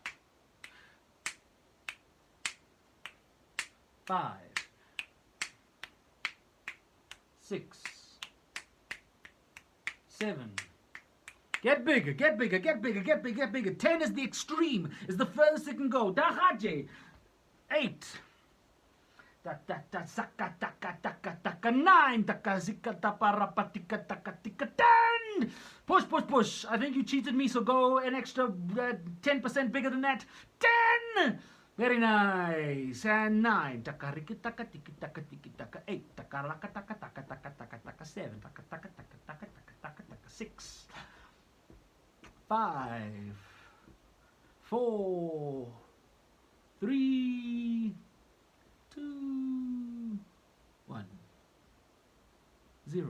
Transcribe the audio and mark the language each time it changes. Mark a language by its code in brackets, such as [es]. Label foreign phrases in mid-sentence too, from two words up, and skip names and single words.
[en] 5. 6. 7. Get bigger, get bigger, get bigger, get bigger, get bigger. 10 is the extreme, is the furthest it can go. Dahaje. 8. Saka taka taka taka 9 taka zika taparapatika taka tika 10. Push, push, push. I think you cheated me, so go an extra 10% bigger than that. 10. Very nice. And 9. Taka riki taka tiki taka tiki taka 8. Taka raka taka taka taka taka taka 7. Taka taka taka taka taka taka taka 6. 5. 4. 3. 2, 1, 0.